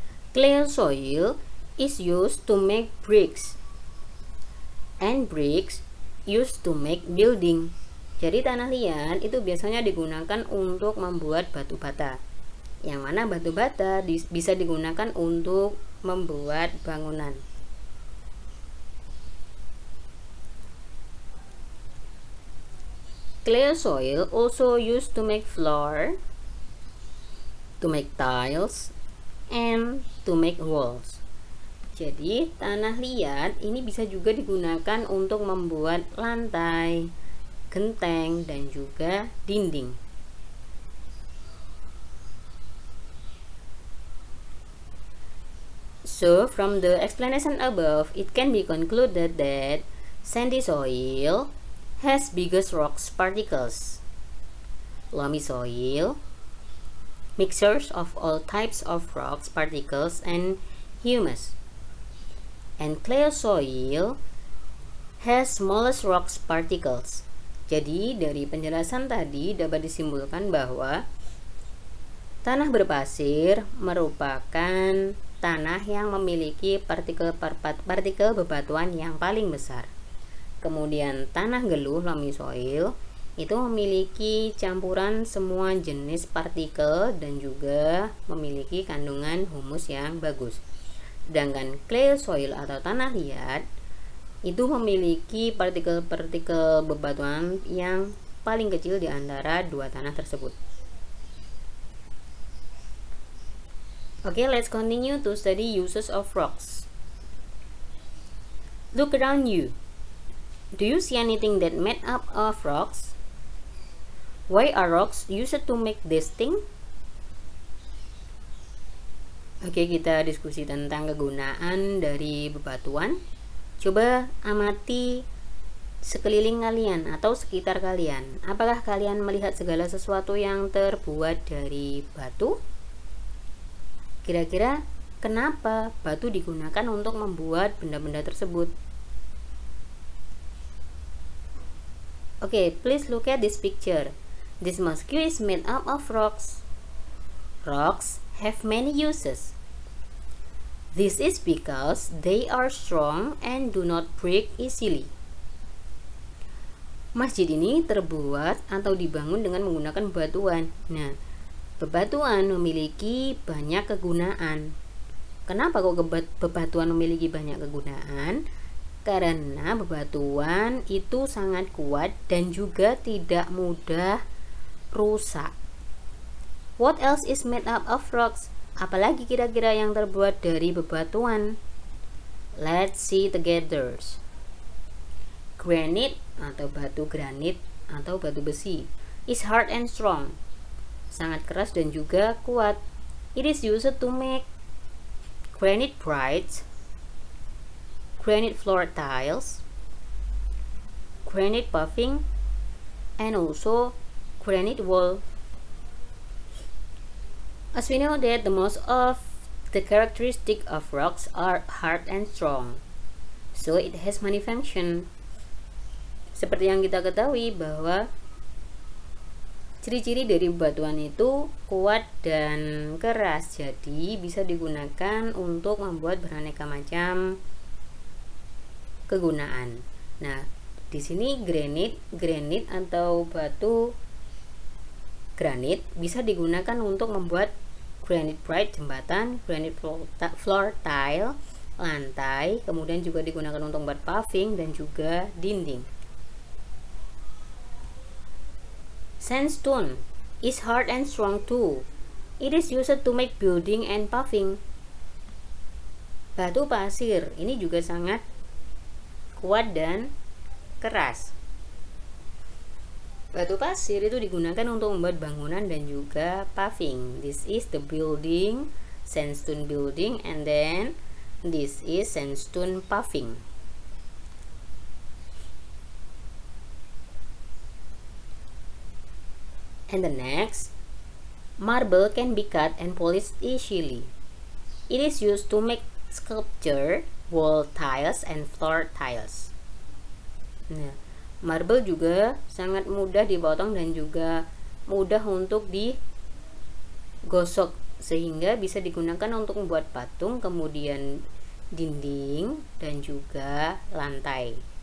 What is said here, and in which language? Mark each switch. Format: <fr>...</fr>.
<en>Clay soil is used to make bricks, and bricks used to make building.</en> <id>Jadi tanah liat itu biasanya digunakan untuk membuat batu bata, yang mana batu bata bisa digunakan untuk membuat bangunan.</id> <en>Clay soil also used to make floor, to make tiles, and to make walls.</en> <id>Jadi tanah liat ini bisa juga digunakan untuk membuat lantai, genteng, dan juga dinding.</id> <en>So from the explanation above, it can be concluded that sandy soil has biggest rocks particles. Loamy soil, mixtures of all types of rocks particles and humus. And clay soil has smallest rocks particles.</en> <id>Jadi dari penjelasan tadi dapat disimpulkan bahwa tanah berpasir merupakan tanah yang memiliki partikel bebatuan yang paling besar. Kemudian tanah geluh, loamy soil, itu memiliki campuran semua jenis partikel dan juga memiliki kandungan humus yang bagus. Sedangkan clay soil atau tanah liat itu memiliki partikel-partikel bebatuan yang paling kecil di antara dua tanah tersebut.</id> <en>Okay, let's continue to study uses of rocks. Look around you. Do you see anything that made up of rocks? Why are rocks used to make this thing?</en> <id>Oke, kita diskusi tentang kegunaan dari bebatuan. Coba amati sekeliling kalian atau sekitar kalian. Apakah kalian melihat segala sesuatu yang terbuat dari batu? Kira-kira kenapa batu digunakan untuk membuat benda-benda tersebut?</id> <en>Okay, please look at this picture. This mosque is made up of rocks. Rocks have many uses. This is because they are strong and do not break easily.</en> <id>Masjid ini terbuat atau dibangun dengan menggunakan bebatuan. Nah, bebatuan memiliki banyak kegunaan. Kenapa kok bebatuan memiliki banyak kegunaan? Karena bebatuan itu sangat kuat dan juga tidak mudah rusak.</id> <en>What else is made up of rocks?</en> <id>Apalagi kira-kira yang terbuat dari bebatuan?</id> <en>Let's see together. Granite</en> <id>atau batu granit atau batu besi</id> <en>is hard and strong.</en> <id>Sangat keras dan juga kuat.</id> <en>It is used to make granite bricks, granite floor tiles, granite paving, and also granite wall. As we know that the most of the characteristic of rocks are hard and strong, so it has many function.</en> <id>Seperti yang kita ketahui bahwa ciri-ciri dari bebatuan itu kuat dan keras, jadi bisa digunakan untuk membuat beraneka macam kegunaan. Nah, di sini granit atau batu granit bisa digunakan untuk membuat granite brick jembatan, granite floor tile lantai, kemudian juga digunakan untuk membuat paving dan juga dinding.</id> <en>Sandstone is hard and strong too. It is used to make building and paving.</en> <id>Batu pasir ini juga sangat kuat dan keras. Batu pasir itu digunakan untuk membuat bangunan dan juga paving.</id> <en>This is the building, sandstone building, and then this is sandstone paving. And the next, marble can be cut and polished easily. It is used to make sculpture, wall tiles, and floor tiles.</en> <id>Nah, marble juga sangat mudah dipotong dan juga mudah untuk digosok, sehingga bisa digunakan untuk membuat patung, kemudian dinding dan juga lantai.</id>